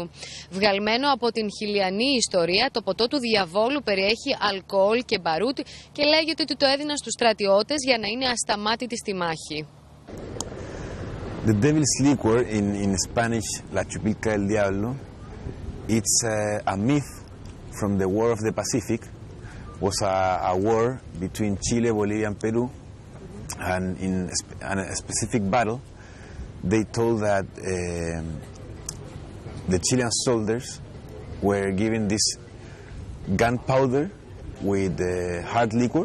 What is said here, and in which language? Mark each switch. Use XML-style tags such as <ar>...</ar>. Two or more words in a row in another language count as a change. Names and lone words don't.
<el>Βγαλμένο από την χιλιανή ιστορία, το ποτό του διαβόλου περιέχει αλκοόλ και μπαρούτι και λέγεται ότι το έδιναν στους στρατιώτες για να είναι ασταμάτητοι στη μάχη.</el> <en>The devil's liquor in Spanish,</en> <es>La Chupilca del Diablo,</es> <en>it's a myth from the War of the Pacific. Was a war between Chile, Bolivia, and Peru, and in a specific battle, they told that the Chilean soldiers were given this gunpowder with hard liquor.</en>